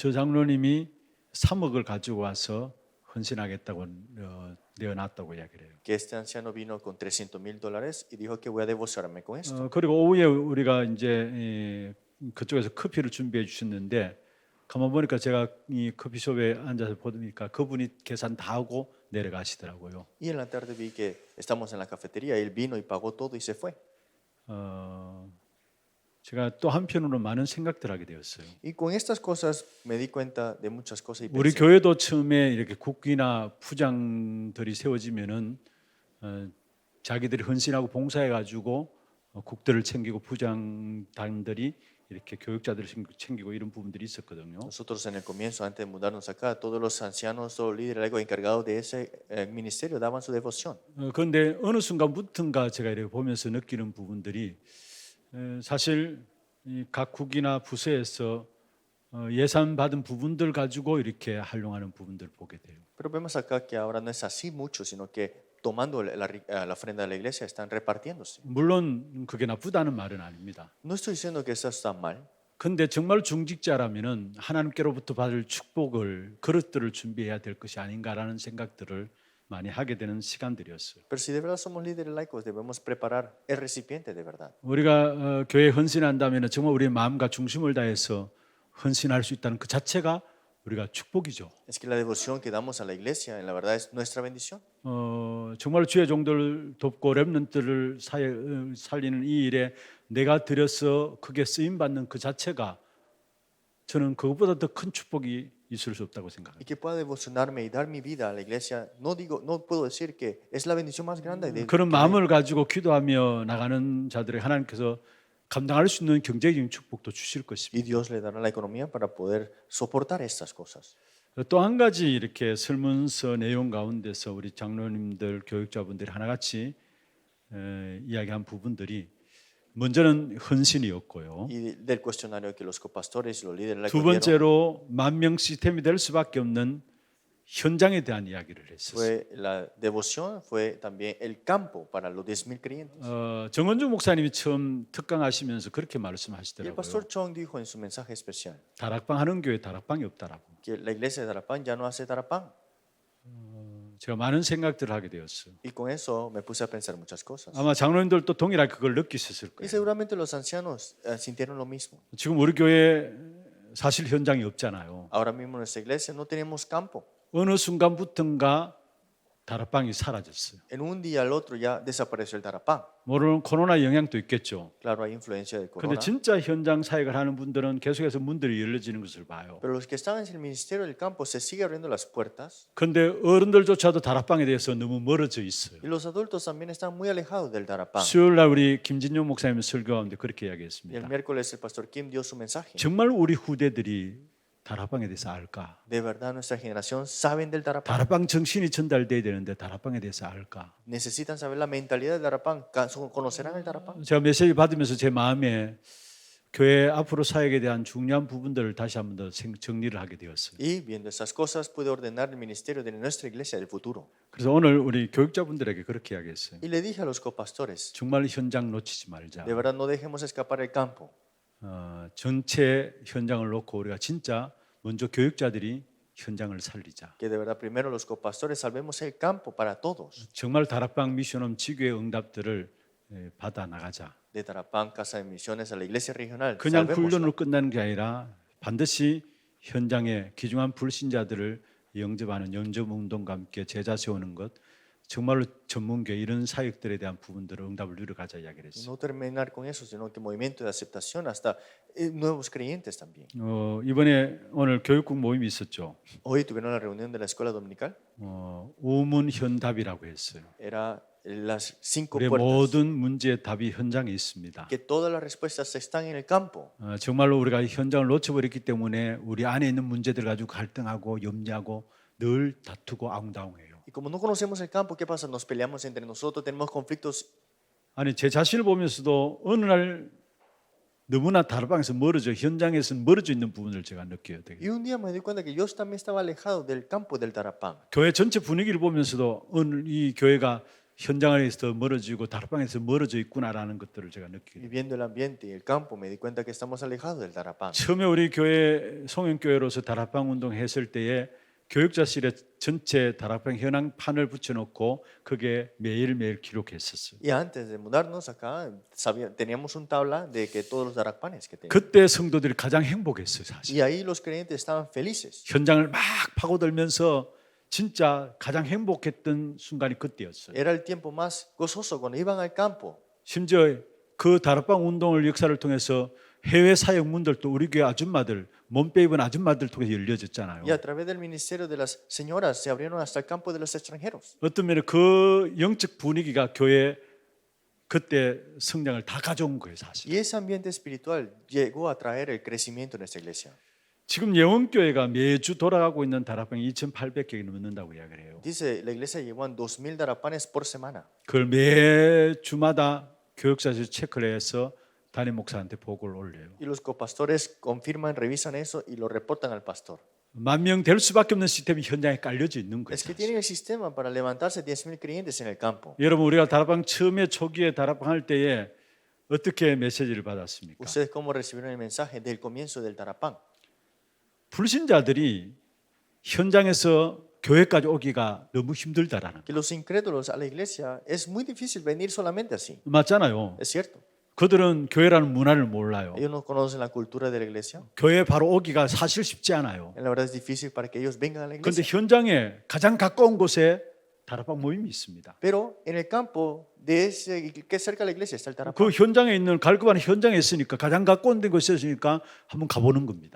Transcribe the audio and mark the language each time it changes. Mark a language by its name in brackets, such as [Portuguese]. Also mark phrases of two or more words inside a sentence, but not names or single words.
[Korean] 저 장로님이 3억을 가지고 와서 헌신하겠다고 내어놨다고 이야기를 해요. [Spanish] que este anciano vino con $300,000 y dijo que voy a devocionarme con esto. [Korean] 그리고 오후에 우리가 이제 그쪽에서 커피를 준비해 주셨는데 가만 보니까 제가 이 커피숍에 앉아서 보니까 그분이 계산 다 하고 내려가시더라고요. [Spanish] Y en la tarde vi que estamos en la cafetería, él vino y pagó todo y se fue. [Korean] 제가 또 한편으로 많은 생각들 하게 되었어요. [Spanish] Y con estas cosas me di cuenta de muchas cosas y [Korean] 우리 [Spanish] pensé, [Korean] 교회도 처음에 이렇게 국기나 부장들이 세워지면은 자기들이 헌신하고 봉사해 가지고 국들을 챙기고 부장단들이 이렇게 교육자들을 챙기고 이런 부분들이 있었거든요. [Spanish] nosotros en el comienzo, antes de mudarnos acá, todos los ancianos, todos los líderes laicos encargados de ese ministerio daban su devoción. [Korean] 그런데 어느 순간부터인가 제가 이렇게 보면서 느끼는 부분들이 사실 각 국이나 부서에서 예산 받은 부분들 가지고 이렇게 활용하는 부분들을 보게 돼요. [Spanish] Pero vemos acá que ahora no es así mucho, sino que tomando la ofrenda de la iglesia están repartiéndose. [Korean] 물론 그게 나쁘다는 말은 아닙니다. [Spanish] No estoy diciendo que eso está mal, [Korean] 근데 정말 중직자라면은 하나님께로부터 받을 축복을 그릇들을 준비해야 될 것이 아닌가라는 생각들을 많이 하게 되는 시간들이었어요. [Spanish] pero si de verdad somos líderes laicos, debemos preparar el recipiente de verdad. [Korean] 우리가 교회에 헌신한다면은 정말 우리의 마음과 중심을 다해서 헌신할 수 있다는 그 자체가 우리가 축복이죠. [Spanish] Es que la devoción que damos a la iglesia, en la verdad, es nuestra bendición. [Korean] 정말 주의 종들을 돕고 렘넌트를 살리는 이 일에 내가 들여서 크게 쓰임 받는 그 자체가 저는 그것보다 더 큰 축복이 있을 수 없다고 [Spanish] Y [Korean] 생각합니다. [Spanish] que pueda devocionarme y dar mi vida a la iglesia, no puedo decir que es la bendición más grande de [Korean] 그런 마음을 가지고 기도하며 나가는 자들에게 하나님께서 감당할 수 있는 경제적인 축복도 주실 것입니다. [Spanish] y Dios le dará la economía para poder soportar estas cosas. [Korean] 또 한 가지 이렇게 설문서 내용 가운데서 우리 장로님들, 교육자분들이 하나같이 이야기한 부분들이 먼저는 헌신이었고요. [Spanish] Y del cuestionario que los copastores y los líderes [Korean] 두 [Spanish] laicos dieron, [Korean] 번째로 만명 시스템이 될 수밖에 없는 현장에 대한 이야기를 했었어요. [Spanish] Fue la devoción, fue también el campo para los 10.000 creyentes. [Korean] 정원주 목사님이 처음 특강하시면서 그렇게 [Spanish] Y el [Korean] 말씀하시더라고요. [Spanish] pastor Chong dijo en su mensaje especial [Korean] 다락방 하는 교회 다락방이 없다라고. [Spanish] que la iglesia de Tarapán ya no hace Tarapán. [Korean] 제가 많은 생각들을 하게 되었어요. [Spanish] Y con eso me puse a pensar muchas cosas. [Korean] 아마 장로님들도 동일하게 그걸 느끼셨을 [Spanish] Y [Korean] 거예요. [Spanish] seguramente los ancianos sintieron lo mismo. [Korean] 지금 우리 교회 사실 현장이 없잖아요. [Spanish] Ahora mismo en nuestra iglesia no tenemos campo. [Korean] 어느 순간부터인가 다락방이 사라졌어요. [Spanish] En un día al otro ya desapareció el Tarapán. [Korean] 물론 코로나 영향도 있겠죠. [Spanish] Claro, hay influencia del [Korean] 근데 [Spanish] corona. [Korean] 진짜 현장 사역을 하는 분들은 계속해서 문들이 열려지는 것을 봐요. [Spanish] Pero los que estaban en el ministerio del campo se sigue abriendo las puertas. [Korean] 근데 어른들조차도 다락방에 대해서 너무 멀어져 있어요. [Spanish] Y los adultos también están muy alejados del Tarapán. [Korean] 수요일 날 우리 김진용 목사님 설교하는데 그렇게 [Spanish] Y el [Korean] 이야기했습니다. [Spanish] miércoles el pastor Kim dio su mensaje. [Korean] 정말 우리 후대들이 다락방에 대해서 알까? [Spanish] De verdad nuestra generación saben del Tarapán. [Korean] 다락방 정신이 전달돼야 되는데 다락방에 대해서 알까? [Spanish] Necesitan saber la mentalidad del Tarapán. ¿Conocerán el Tarapán? [Korean] 제가 메시지 받으면서 제 마음에 교회 앞으로 사역에 대한 중요한 부분들을 다시 한번 더 정리를 하게 되었어요. [Spanish] Y viendo esas cosas pude ordenar el ministerio de nuestra iglesia del futuro. [Korean] 그래서 오늘 우리 교육자분들에게 그렇게 이야기했어요. [Spanish] Y le dije a los copastores, [Korean] 정말 현장 놓치지 말자. [Spanish] de verdad no dejemos escapar el campo. [Korean] 전체 현장을 놓고 우리가 진짜 먼저 교육자들이 현장을 살리자. [Spanish] Que de verdad primero los copastores salvemos el campo para todos. [Korean] 정말 다락방 미션홈 지교의 응답들을 받아 나가자. [Spanish] De Tarapán, Casa de Misiones a la iglesia regional. [Korean] 그냥 [Spanish] Salvémosla. [Korean] 훈련으로 끝나는 게 아니라 반드시 현장에 귀중한 불신자들을 영접하는 영접운동과 함께 제자 세우는 것, 정말로 전문교 이런 사역들에 대한 부분들을 응답을 누려가자 이야기를 했어요. [Spanish] No terminar con eso, sino que movimiento de aceptación hasta nuevos creyentes también. [Korean] 이번에 오늘 교육국 모임이 있었죠. [Spanish] Hoy tuvieron la reunión de la escuela dominical. [Korean] 우문현답이라고 했어요. [Spanish] Era las 5 [Korean] 우리의 [Spanish] puertas. [Korean] 모든 문제의 답이 현장에 있습니다. [Spanish] Que todas las respuestas están en el campo. [Korean] 정말로 우리가 현장을 놓쳐버렸기 때문에 우리 안에 있는 문제들 가지고 갈등하고 염려하고 늘 다투고 아웅다웅해요. [Spanish] Y como no conocemos el campo, ¿qué pasa? Nos peleamos entre nosotros, tenemos conflictos. [Korean] 아니 제 자신을 보면서도 어느 날 너무나 다락방에서 멀어져 현장에서 멀어져 있는 부분을 제가 느껴요. 되게. [Spanish] Y un día me di cuenta que yo también estaba alejado del campo del Tarapán. [Korean] 교회 전체 분위기를 보면서도 오늘 이 교회가 현장에서 멀어지고 다락방에서 멀어져 있구나라는 것들을 제가 [Spanish] Y [Korean] 느껴요. [Spanish] viendo el ambiente y el campo, me di cuenta que estamos alejados del Tarapán. [Korean] 처음에 우리 교회 송영교회로서 다락방 운동 했을 때에 교육자실에 전체 다락방 현황판을 붙여놓고 그게 매일매일 기록했었어요. [Spanish] Y antes de mudarnos acá, teníamos un tabla de que todos los Tarapanes que teníamos. [Korean] 그때 성도들이 가장 행복했어요, 사실. [Spanish] Y ahí los creyentes estaban felices. [Korean] 현장을 막 파고들면서 진짜 가장 행복했던 순간이 그때였어요. [Spanish] Era el tiempo más gozoso cuando iban al campo. [Korean] 심지어 그 다락방 운동을 역사를 통해서 해외 사역 문들도 우리 교회 아줌마들 몸빼 입은 아줌마들 통해서 열려졌잖아요. [Spanish] Y a través del ministerio de las señoras se abrieron hasta el campo de los extranjeros. [Korean] 어떤 면에 그 영적 분위기가 교회 그때 성장을 다 가져온 거예요, 사실. [Spanish] Y ese ambiente espiritual llegó a traer el crecimiento en nuestra iglesia. [Korean] 지금 예원교회가 매주 돌아가고 있는 다락방이 2,800개 넘는다고 이야기를 해요. [Spanish] Dice, la iglesia llegó a 2.000 Tarapanes por semana. [Korean] 그걸 매 주마다 교육사에서 체크를 해서 담임 목사한테 보고를 올려요. [Spanish] Y los copastores confirman, revisan eso y lo reportan al pastor. [Korean] 10,000 될 수밖에 없는 시스템이 현장에 깔려져 있는 거예요. [Spanish] Es que tienen el sistema para levantarse 10.000 creyentes en el campo. [Korean] 여러분 우리가 다락방 처음에 초기에 다락방 할 때에 어떻게 메시지를 받았습니까? [Spanish] ¿Ustedes cómo recibieron el mensaje del comienzo del Tarapán? [Korean] 불신자들이 현장에서 교회까지 오기가 너무 힘들다라는 [Spanish] Que los incrédulos a la iglesia es muy difícil venir solamente así. [Korean] 거 맞잖아요. [Spanish] Es cierto. [Korean] 그들은 교회라는 문화를 몰라요. [Spanish] Ellos no conocen la cultura de la iglesia. [Korean] 교회 바로 오기가 사실 쉽지 않아요. [Spanish] La verdad es difícil para que ellos vengan a la [Korean] 그런데 [Spanish] iglesia. [Korean] 현장에 가장 가까운 곳에 다락방 모임이 있습니다. [Spanish] Pero en el campo de ese que es cerca de la iglesia está el Tarapán. [Korean] 그 현장에 있는 갈급한 현장에 있으니까 가장 가까운 곳에 있으니까 한번 가보는 겁니다.